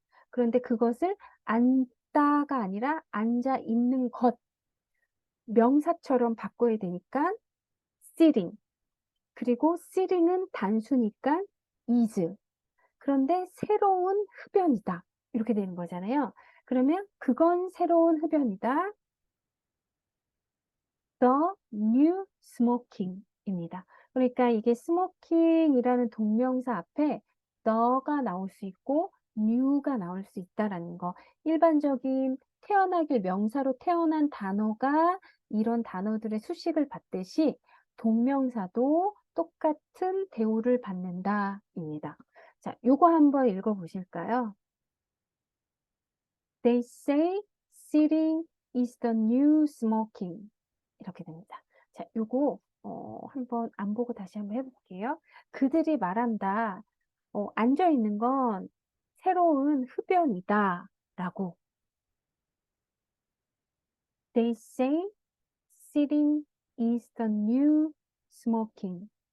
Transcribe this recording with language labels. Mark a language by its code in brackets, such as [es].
[ko] 그런데 그것을 앉다가 아니라 앉아 있는 것 명사처럼 바꿔야 되니까 sitting. 그리고 sitting은 단수니까 is. 그런데 새로운 흡연이다. 이렇게 되는 거잖아요. 그러면 그건 새로운 흡연이다. [en] The new smoking [ko] 입니다. 그러니까 이게 smoking이라는 동명사 앞에 the가 나올 수 있고 new가 나올 수 있다라는 거. 일반적인 태어나길 명사로 태어난 단어가 이런 단어들의 수식을 받듯이 동명사도 똑같은 대우를 받는다입니다. 자, 요거 한번 읽어보실까요? [en] They say sitting is the new smoking. [ko] 이렇게 됩니다. 자, 요거 한번 안 보고 다시 한번 해볼게요. 그들이 말한다. 앉아 있는 건 새로운 흡연이다. 라고. [en] They say sitting is the new smoking.